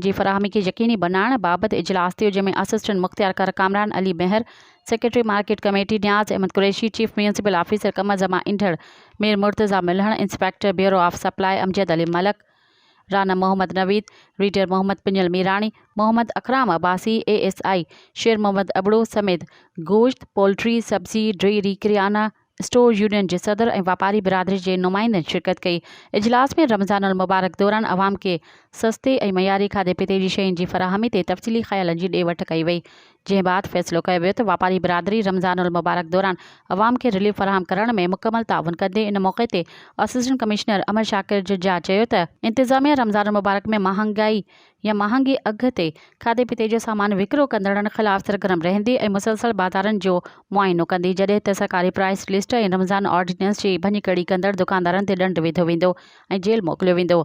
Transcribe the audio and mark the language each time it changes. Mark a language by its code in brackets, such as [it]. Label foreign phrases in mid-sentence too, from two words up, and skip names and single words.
[sd] जी फराहमी खे यकीनी बनाइण बाबति इजलास थियो, जंहिंमें असिस्टेंट मुख्तियार कर कामरान अली महर, [en] Secretary Market Committee [sd] न्याज़ अहमद कुरैशी, [en] Chief Municipal Officer [sd] कम जमा ईंदड़ मीर मुर्तज़ा मिलहण, [en] Inspector Bureau of Supply [sd] अमजद अली मलक, राना मोहम्मद नवीद, रीडर मोहम्मद पिंजल मीरानी, मोहम्मद अकराम अब्बासी, ASI शेर मोहम्मद अबड़ो समेत गोश्त, पोल्ट्री, सब्जी, डेयरी, किराना [en] store union [sd] के सदर और व्यापारी बिरादरी के नुमाइंदनि शिरकत कई। इजलास में [ar] رمضان المبارك [sd] दौरान अवाम के सस्ते और मयारी खाधे पीते जी शयुनि जी फराहमी ते तफ़सीली ख़्यालनि जी ॾे वठि कई वई, जंहिं बाद फ़ैसिलो कयो वियो त व्यापारी बिरादरी [ar] رمضان المبارك [sd] दौरान अवाम के रिलीफ फराहम करण में मुकम्मल ताउन कंदे। इन मौके ते [en] assistant commissioner [sd] अमर शाकिर जुजा चयो त इंतज़ामिया [ar] رمضان المبارك [sd] में महांगे अघ ते खाधे पीते जो सामान विकिरो कंदड़नि ख़िलाफ़ सरगर्म रहंदी और मुसलसल बाज़ारनि जो मुआइनो कंदी, जॾहिं त सरकारी [en] price list [sd] ऐं रमज़ान ऑर्डिनेंस जी भञकड़ी कंदड़ दुकानदारनि ते ॾंड विधो वेंदो ऐं जेल मोकिलियो वेंदो।